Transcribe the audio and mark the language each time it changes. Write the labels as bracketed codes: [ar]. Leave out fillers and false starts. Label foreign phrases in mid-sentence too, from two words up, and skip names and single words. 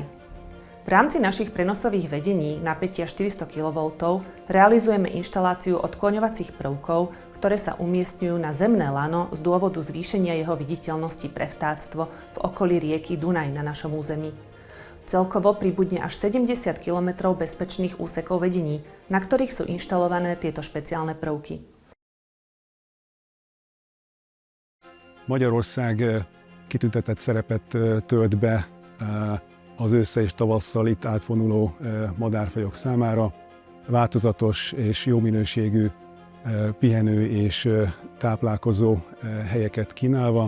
[sk] V rámci našich prenosových vedení napätia 400 kV realizujeme inštaláciu odkloňovacích prvkov, ktoré sa umiestňujú na zemné lano z dôvodu zvýšenia jeho viditeľnosti pre vtáctvo v okolí rieky Dunaj na našom území. Celkovo pribudne až 70 km bezpečných úsekov vedení, na ktorých sú inštalované tieto speciálne prvky. [hu] Magyarország kitüntetett szerepet tölt be az ősszel és tavasszal itt átvonuló madárfajok számára. Változatos és jó minőségű pihenő és táplálkozó helyeket kínálva.